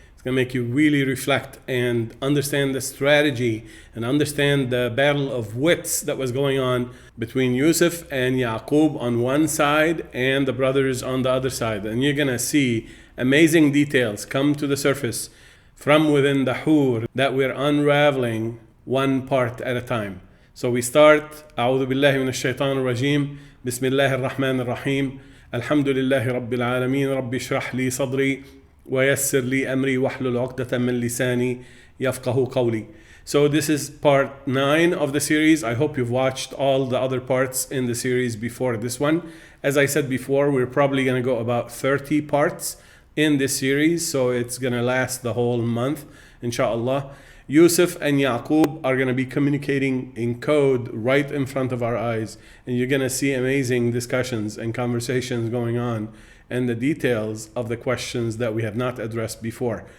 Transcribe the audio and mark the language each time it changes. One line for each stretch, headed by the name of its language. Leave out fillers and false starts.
English: It's going to make you really reflect and understand the strategy and understand the battle of wits that was going on between Yusuf and Yaqub on one side and the brothers on the other side. And you're going to see amazing details come to the surface from within the hur that we're unraveling one part at a time. So we start,
Arabic: أعوذ بالله من الشيطان الرجيم بسم الله الرحمن الرحيم الحمد لله رب العالمين رب اشرح لي صدري ويسر لي أمري واحلل عقدة من لساني يفقه قولي.
English: So this is part 9 of the series. I hope you've watched all the other parts in the series before this one. As I said before, we're probably going to go about 30 parts in this series, so it's going to last the whole month, inshallah. Yusuf and Yaqub are going to be communicating in code right in front of our eyes, and you're going to see amazing discussions and conversations going on and the details of the questions that we have not addressed before.